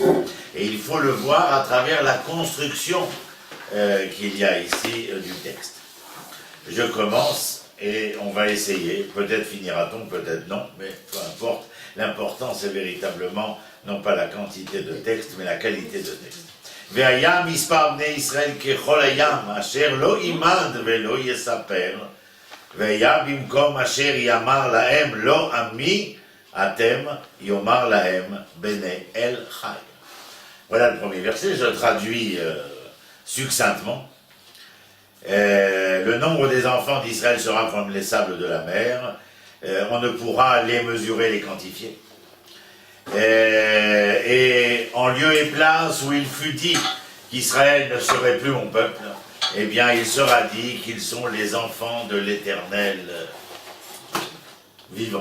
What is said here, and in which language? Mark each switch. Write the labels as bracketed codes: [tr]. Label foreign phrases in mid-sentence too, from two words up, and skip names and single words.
[fr] Et il faut le voir à travers la construction qu'il y a ici du texte. Je commence et on va essayer, peut-être finira-t-on, peut-être non, mais peu importe. L'important c'est véritablement non pas la quantité de texte, mais la qualité de texte. [he] והיה מספר בני ישראל ככל הים, אשר לא ימד ולא יספר, והיה במקום אשר יאמר להם לא עמי, אתם יאמר להם בני אל חי. [fr] Voilà le premier verset, je traduis succinctement. Le nombre des enfants d'Israël sera comme les sables de la mer, on ne pourra les mesurer, les quantifier. Et en lieu et place où il fut dit qu'Israël ne serait plus mon peuple, eh bien il sera dit qu'ils sont les enfants de l'Éternel vivant.